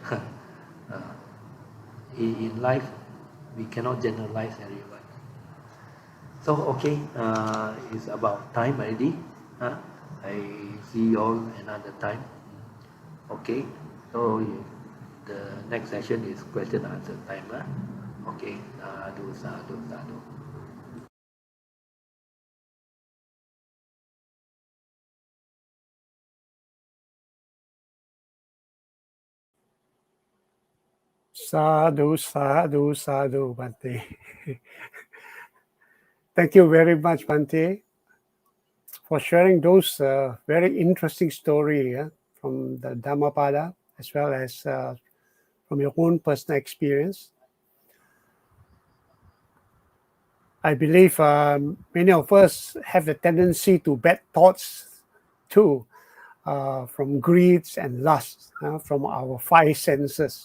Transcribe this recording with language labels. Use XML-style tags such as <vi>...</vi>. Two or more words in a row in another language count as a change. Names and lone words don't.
<en>In life, we cannot generalize everyone. So okay, it's about time already. I see you all another time. Okay, so the next session is question answer time. Okay, sadhu.</en> <pi>Sadhu, sadhu, sadhu, Bhante.</pi> <en>Thank you very much, Bhante, for sharing those very interesting story from the Dhammapada, as well as from your own personal experience. I believe many of us have the tendency to bad thoughts too, from greeds and lust, from our 5 senses.</en>